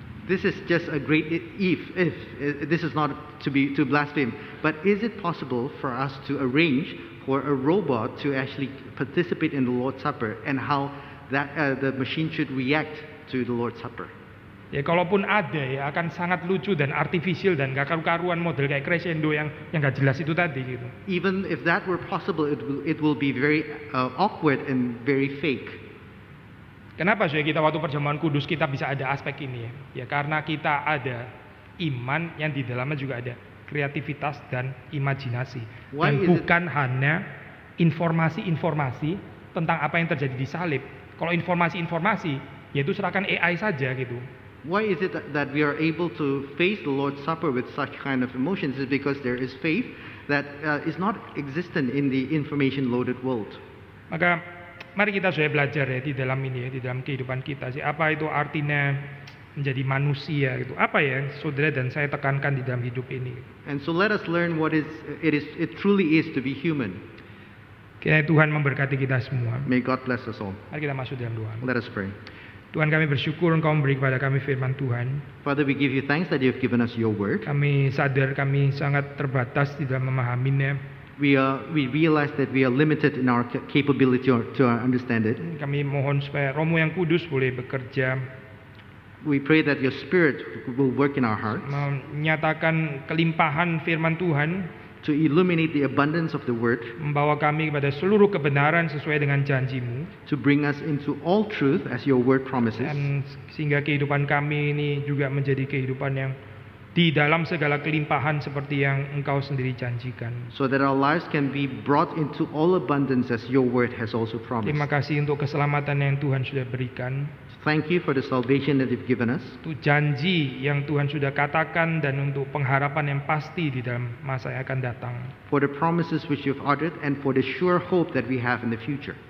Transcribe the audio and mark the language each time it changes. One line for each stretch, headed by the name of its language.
English: This is just a great if this is not to blaspheme, but is it possible for us to arrange for a robot to actually participate in the Lord's Supper and how that the machine should react to the Lord's Supper?
Indonesian: Ya kalaupun ada ya akan sangat lucu dan artificial dan gak karu-karuan model kayak crescendo yang gak jelas itu tadi gitu.
English: Even if that were possible, it will be very awkward and very fake.
Indonesian: Kenapa sih kita waktu perjamuan kudus kita bisa ada aspek ini ya? Ya karena kita ada iman yang di dalamnya juga ada kreativitas dan imajinasi. Dan bukan hanya informasi-informasi tentang apa yang terjadi di salib. Kalau informasi-informasi, yaitu serahkan AI saja gitu.
English: Why is it that we are able to face the Lord's Supper with such kind of emotions? Is because there is faith that is not existent in the information-loaded world.
Indonesian: Maka mari kita sudah belajar ya di dalam ini ya, di dalam kehidupan kita sih apa itu artinya menjadi manusia gitu. Apa ya saudara dan saya tekankan di dalam hidup ini.
English: And so let us learn what it truly is to be human.
Indonesian: Kiranya Tuhan memberkati kita semua.
English: May God bless us all.
Indonesian: Mari kita masuk dalam doa.
English: Let us pray.
Indonesian: Tuhan, kami bersyukur Engkau memberi kepada kami firman Tuhan.
English: Father, we give you thanks that you have given us your word.
Indonesian: Kami sadar kami sangat terbatas di dalam memahaminya.
English: We realize that we are limited in our capability to understand it.
Indonesian: Kami mohon supaya Roh-Mu yang kudus boleh bekerja.
English: We pray that your Spirit will work in our hearts.
Indonesian: Menyatakan kelimpahan firman Tuhan.
English: To illuminate the abundance of the word.
Indonesian: Membawa kami kepada seluruh kebenaran sesuai dengan janji-Mu.
English: To bring us into all truth as your word promises.
Indonesian: Dan sehingga kehidupan kami ini juga menjadi kehidupan yang di dalam segala kelimpahan seperti yang Engkau sendiri janjikan.
English: So that our lives can be brought into all abundance as your word has also promised.
Indonesian: Terima kasih untuk keselamatan yang Tuhan sudah berikan.
English: Thank you for the salvation that you've given us.
Indonesian: Untuk janji yang Tuhan sudah katakan dan untuk pengharapan yang pasti di dalam masa yang akan datang.
English: For the promises which you've uttered and for the sure hope that we have in the future.